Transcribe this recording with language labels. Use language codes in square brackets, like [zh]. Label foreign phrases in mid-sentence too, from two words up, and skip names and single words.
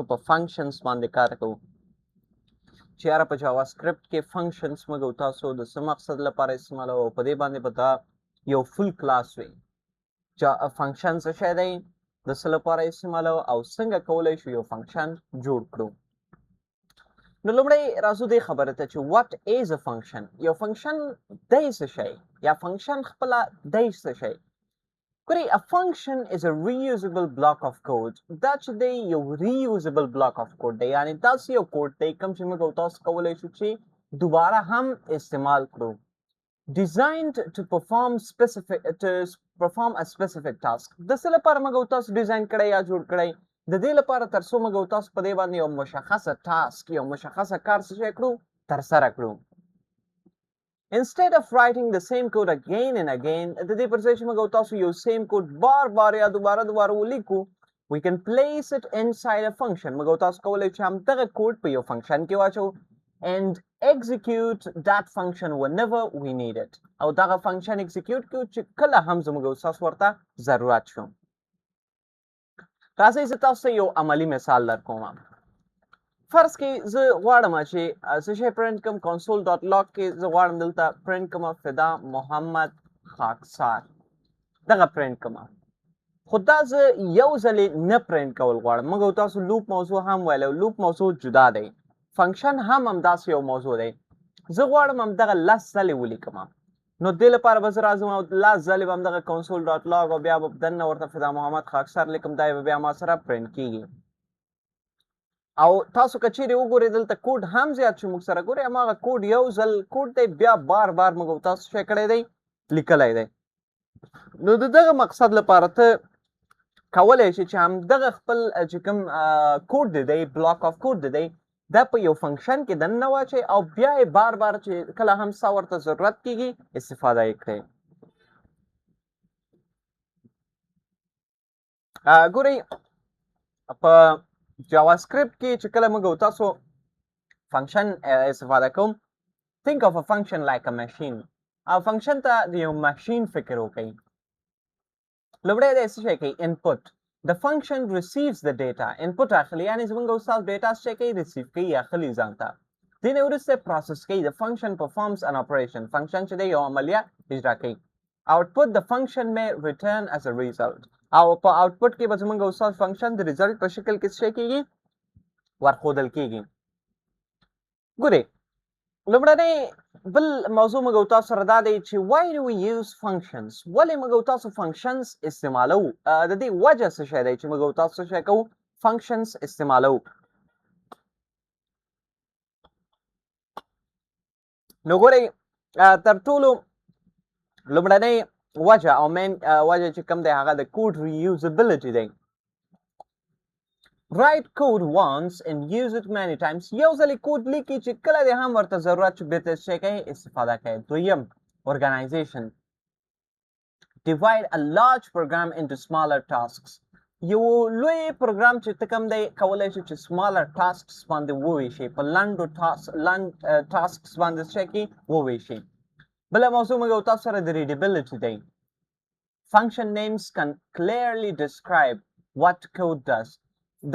[ps] په فنکشنز باندې کار کوو چې یاره په جاوا سکرپټ کې فنکشنز موږ او تاسو د څه مقصد لپاره استعمالوو او په دې باندې به دا یو فل کلاس وي فنکشن څه شی دی د څه لپاره استعمالوو او څنګه کولی شو یو فنکشن جوړ کړو نو لومړی راځو دې خبرې ته چې [en] what is a function [ps] یو فنکشن دی څه شی یا فنکشن خپله دی څه شی ګورئ [en] a function is a reusable block of code [ps] دا چې دی یو [en] reusable block of code [ps] دی یعنی داسې یو کوډ دی کوم چې موږ او تاسو کولی شو چې دوباره هم استعمال کړو [en] designed to perform a specific [ps] task د څه لپاره موږ او تاسو ډیزاین کړی یا جوړ کړی د دې لپاره تر څو موږ او تاسو په دې باندې یو مشخصه ټاسک یو مشخصه کار څه شی کړو ترسره کړو [en] instead of writing the same code again and again [ps] د دې پر ځای چې موږ او تاسو یو [en] same code [ps] بار بار یا دوباره ولیکو [en] we can place it inside a function [ps] موږ او تاسو کولی چې همدغه کوډ په یو فنکشن کې واچو [en] and execute that function whenever we need it [ps] او دغه فنکشن execute کړو چې کله هم زموږ او تاسو ورته ضرورت شو راځئ زه تاسو ته یو عملي مثال درکوم فرض کې زه غواړم چې څه شی پرنټ کړم [en] console dot log [ps] کې زه غواړم دلته پرنټ کړم فدا محمد خاکسار دغه پرنټ کړم خو دا زه یو ځلې نه پرنټ کول غواړم موږ او تاسو لوپ موضوع هم ویلو لوپ موضوع جدا دی فنکشن هم همداسې یو موضوع دی زه غواړم همدغه لس ځلې ولیکم نو دې لپاره به زه راځم او لس ځلې به همدغه [en] console dot log [ps] او بیا به دننه ورته فدا محمد خاکسار لیکم دا به بیا ما سره پرنټ کیږي او تاسو که چیرې وګورئ دلته کوډ هم زیات شو موږ سره ګورئ هماغه کوډ یو ځل کوډ دی بیا بار بار موږ تاسو شی کړی دی لیکلی دی نو د دغه مقصد لپاره ته کولی شي چې همدغه خپل چې کوم کوډ دی [en] block of code [ps] دی دا په یو فنکشن کې دننه واچئ او بیا یې بار بار چې کله هم څه ورته ضرورت کیږي استفاده یې کړئ ګورئ په جاوا سکرپټ کې چې کله موږ او تاسو فنکشن استفاده کوم [en] think of a function like a machine [ps] او فنکشن ته د یو ماشین فکر وکړئ لومړی دی څه شی کوي [en] input the function receives the data [ps] input اخلي یعنی زموږ او تاسو ډیټا څه کوي ریسیو کوي اخلي ځان ته دې نه وروسته پروسس کوي [en] the function performs an operation [ps] فنکشن چې دی یو عملیه اجرا کوي [en] output the function may return as a result [ps] او په output کې به زموږ او تاسو فنکشن د result په شکل کې څه کیږي ورښودل کیږي ګورئ لومړنی بل موضوع موږ او تاسو سره دا دی چې [en] why do we use functions [ps] ولې موږ او تاسو functions استعمالوو د دې وجه څه شی دی چې موږ او تاسو څه شی کوو functions استعمالوو نو ګورئ تر ټولو لومړنی وجه او مین وجه چې کوم دی هغه د کوډ reusability دی [en] write code once and use it many times [ps] یو ځلې کوډ لیکي چې کله دې هم ورته ضرورت شي بېرته څه کوي استفاده کوي دویم [en] organization divide a large program into smaller tasks [ps] یو لوی پروګرام چې ته کوم دی کولی شي چې [en] smaller tasks [ps] باندې وویشي په لنډو tasks باندې څه کوي وویشي بله موضوع موږ او تاسو سره د readability دی [en] function names can clearly describe what code does [ps] د